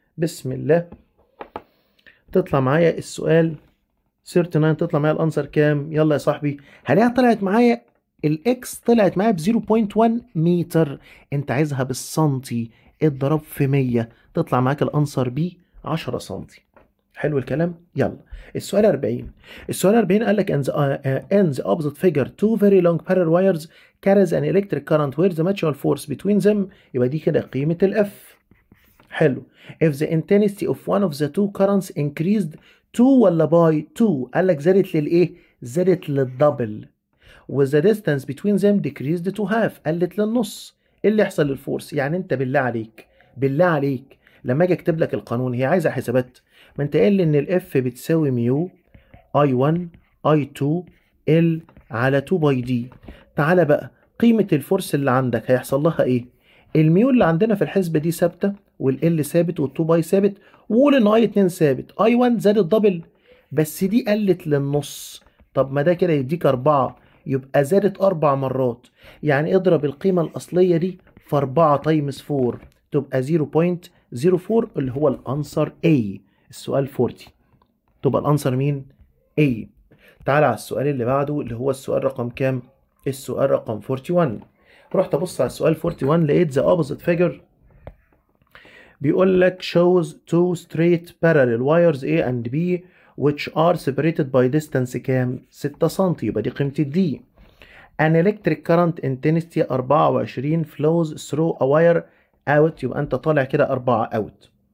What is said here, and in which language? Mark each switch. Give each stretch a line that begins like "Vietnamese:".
Arabic: بسم الله، تطلع معايا السؤال 39، تطلع معايا الانسر كام؟ يلا يا صاحبي، هلاقيها طلعت معايا الاكس طلعت معايا ب 0.1 متر، انت عايزها بالسنتي، اضرب في 100 تطلع معاك الانسر ب 10 سنتي. حلو الكلام. يلا السؤال 40. السؤال 40 قال لك
English: in the opposite figure two very long parallel wires carries an electric current where the mutual force between them.
Arabic: يبقى دي كده قيمة الاف. حلو.
English: if the intensity of one of the two currents increased 2
Arabic: ولا باي 2، قال لك زادت للايه؟ زادت للدبل.
English: و the distance between them decreased to half،
Arabic: قلت للنص. ايه اللي يحصل للفورس؟ يعني انت بالله عليك، بالله عليك لما اجي اكتب لك القانون، هي عايزه حسابات، ما انت قايل لي ان الاف بتساوي ميو I1 I2 L على 2 باي دي. تعالى بقى قيمه الفورس اللي عندك هيحصل لها ايه؟ الميو اللي عندنا في الحسبه دي ثابته، والال ثابت، وال2 باي ثابت، وقول ان I2 ثابت، I1 زادت دبل بس دي قلت للنص. طب ما ده كده يديك 4، يبقى زادت 4 مرات، يعني اضرب القيمة الأصلية دي في 4 تايمز 4 تبقى 0.04 اللي هو الأنسر A. السؤال 40 تبقى الأنسر مين؟ A. تعال على السؤال اللي بعده اللي هو السؤال رقم كام؟ السؤال رقم 41. رحت أبص على السؤال 41 لقيت
English: the opposite figure
Arabic: بيقول لك
English: shows two straight parallel wires A and B which are separated by distance
Arabic: كام؟ 6 سم، يبقى دي قيمة الدي.
English: An electric current intensity 24 flows through a wire out،
Arabic: يبقى أنت طالع كده 4
English: out.